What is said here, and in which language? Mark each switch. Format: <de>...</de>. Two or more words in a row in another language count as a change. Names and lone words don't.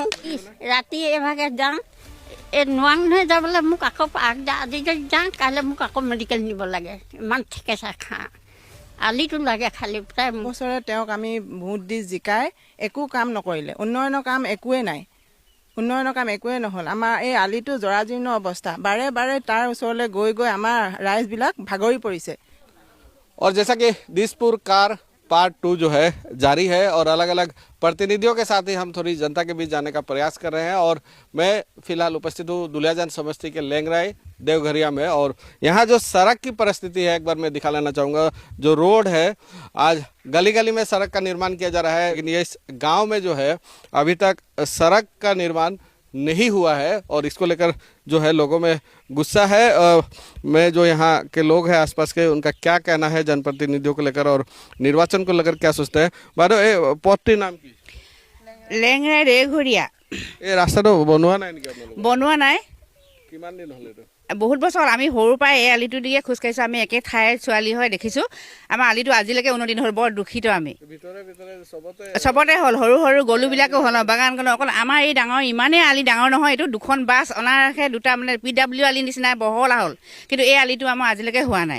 <as>ৰাতি এভাগে যাওঁ, এই নোৱাৰোঁ নহয় যাবলৈ, মোক আকৌ আজি যদি যাওঁ কাইলৈ মোক আকৌ মেডিকেল নিব লাগে, ইমান ঠেকেচা খা। আলিটো লাগে খালি প্ৰায় বছৰে তেওঁক আমি ভোট দি জিকাই একো কাম নকৰিলে, উন্নয়নৰ কাম একোৱেই নাই, উন্নয়নৰ কাম একোৱেই নহ'ল। আমাৰ এই আলিটো জৰাজীৰ্ণ অৱস্থা, বাৰে বাৰে তাৰ ওচৰলৈ গৈ গৈ আমাৰ ৰাইজবিলাক ভাগৰি পৰিছে।</as> <hi>और जैसा कि दिसपुर कार पार्ट 2 जो है जारी है और अलग अलग प्रतिनिधियों के साथ ही हम थोड़ी जनता के बीच जाने का प्रयास कर रहे हैं। और मैं फिलहाल उपस्थित हूँ दुलियाजान समष्टि के लेंगराई देवघरिया में, और यहाँ जो सड़क की परिस्थिति है एक बार मैं दिखा लेना चाहूँगा। जो रोड है आज गली गली में सड़क का निर्माण किया जा रहा है, लेकिन ये इस गाँव में जो है अभी तक सड़क का निर्माण नहीं हुआ है और इसको लेकर जो है लोगों में गुस्सा है। मैं जो यहाँ के लोग हैं आसपास के, उनका क्या कहना है जनप्रतिनिधियों को लेकर और निर्वाचन को लेकर क्या सोचते हैं। बारो ए पट्टी नाम की</hi> <as>লেংৰাই দেওঘৰীয়া এই ৰাস্তাটো বনোৱা নাই নেকি আপোনালোকে? বনোৱা নাই, কিমান দিন হ'ল এইটো? বহুত বছৰ আমি সৰুৰ পৰাই এই আলিটো দিয়ে খোজকাঢ়িছোঁ। আমি একে ঠাইৰ ছোৱালী হৈ দেখিছোঁ আমাৰ আলিটো আজিলৈকে উন্নতি নহ'ল, বৰ দুখিত আমি। চবতে হ'ল, সৰু সৰু গলুবিলাকো হ'ল, বাগানখনো অকল আমাৰ এই ডাঙৰ ইমানেই আলি ডাঙৰ নহয়, এইটো 2খন বাছ অনাৰহে 2টা মানে PW আলি নিচিনা বহলা হ'ল, কিন্তু এই আলিটো আমাৰ আজিলৈকে হোৱা নাই।</as>